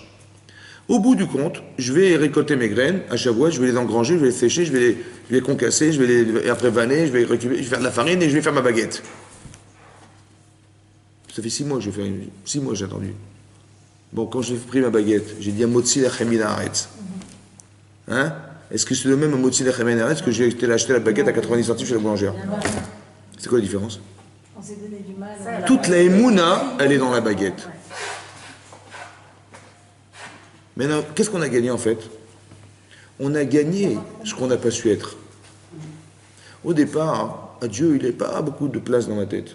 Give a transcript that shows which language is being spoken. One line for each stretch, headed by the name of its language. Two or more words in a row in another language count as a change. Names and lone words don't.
French: Au bout du compte, je vais récolter mes graines à Shavuot, je vais les engranger, je vais les sécher, je vais les concasser, je vais les et après vanner, je vais récupérer, je vais faire de la farine et je vais faire ma baguette. Ça fait 6 mois que je vais faire 6 mois que j'ai attendu. Bon, quand j'ai pris ma baguette, j'ai dit
Hebrew: מוציא לחם מן הארץ.
French: Hein? Est-ce que c'est le même
Hebrew: מוציא לחם מן הארץ
French: que j'ai acheté la baguette à 90 centimes chez la boulangère? C'est quoi la différence? On s'est donné du mal. Toute la émouna, elle est dans la baguette. Maintenant, qu'est-ce qu'on a gagné en fait? On a gagné ce qu'on n'a pas su être. Au départ, à Dieu, il n'est pas beaucoup de place dans ma tête.